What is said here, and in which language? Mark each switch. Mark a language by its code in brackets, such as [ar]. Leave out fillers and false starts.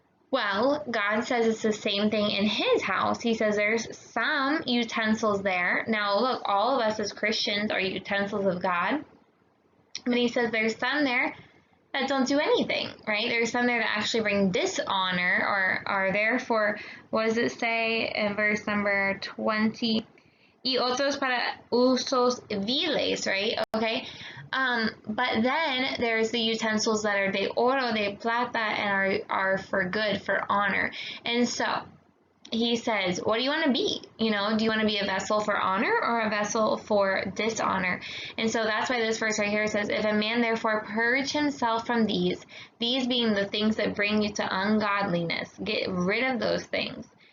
[en] Well, God says it's the same thing in His house. He says there's some utensils there. Now, look, all of us as Christians are utensils of God. But He says there's some there that don't do anything, right? There's some there that actually bring dishonor or are there for, what does it say in verse number 20? [es] Y otros para usos viles, right? [en] Okay. But then there's the utensils that are [es] de oro, de plata, [en] and are for good, for honor. And so he says, what do you want to be? You know, do you want to be a vessel for honor or a vessel for dishonor? And so that's why this verse right here says, if a man therefore purge himself from these being the things that bring you to ungodliness, get rid of those things.